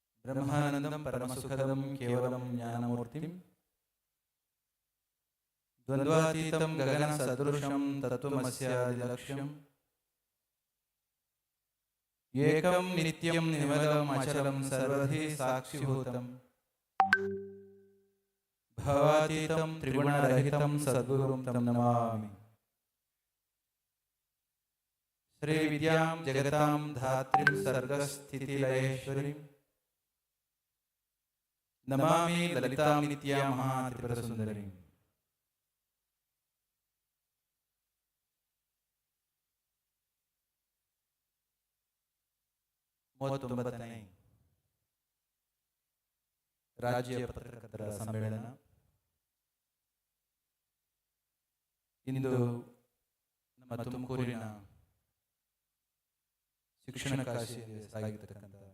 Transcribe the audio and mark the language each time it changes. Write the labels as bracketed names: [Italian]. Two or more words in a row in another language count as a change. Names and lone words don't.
[Sanskrit] ಬ್ರಹ್ಮಾನಂದಂ ಪರಮಸುಖದಂ ಕೇವಲಂ ಜ್ಞಾನಮೂರ್ತಿಂ ದ್ವಂದ್ವಾತೀತಂ ಗಗನ ಸದೃಶಂ ತತ್ವಮಸ್ಯಾದಿಲಕ್ಷ್ಯಂ ಏಕಂ ನಿತ್ಯಂ ನಿರ್ಮಲಂ ಅಚಲಂ ಸರ್ವಧಿ ಸಾಕ್ಷಿಭೂತಂ ಭವಾತೀತಂ ತ್ರಿಗುಣರಹಿತಂ ಸದ್ಗುರುಂ ತಂ ನಮಾಮಿ. ಶ್ರೀ ವಿದ್ಯಾಂ ಜಗತಾಂ ಧಾತ್ರಿಂ ಸರ್ಗಸ್ಥಿತಿಲಯೇಶ್ವರಿಂ ನಮಾಮಿ ಲಲಿತಾಂ ನಿತ್ಯಾಂ ಮಹಾತ್ರಿಪುರಸುಂದರಿಂ. [Kannada] ಮೂವತ್ತೊಂಬತ್ತನೇ ರಾಜ್ಯ ಪತ್ರಕರ್ತರ ಸಮ್ಮೇಳನ ಇಂದು ನಮ್ಮ ತುಮಕೂರಿನ ಶಿಕ್ಷಣ ಕಾಶಿಯಲ್ಲಿ ಸಾಗಿರ್ತಕ್ಕಂಥ